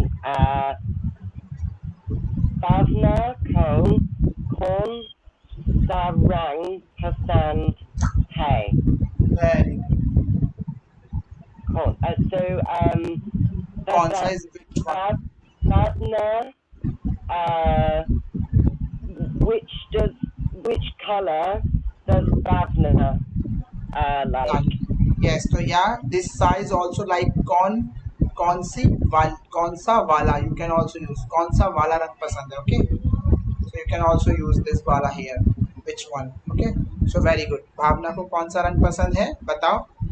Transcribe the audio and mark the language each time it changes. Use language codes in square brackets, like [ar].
[hi] Uh, भावना को कौन सा रंग पसंद है? [en] very good. [hi] कौन? [en] कौन सा is which one? Bhav- Bhavna, uh, which color does Bhavna like? Like. Yes, so yeah, this size also like कौन सी वाल कौन सा वाला, you can also use [hi] कौन सा वाला रंग पसंद है. [en] Okay, so you can also use this वाला here, which one. Okay, so very good. [hi] भावना को कौन सा रंग पसंद है, बताओ.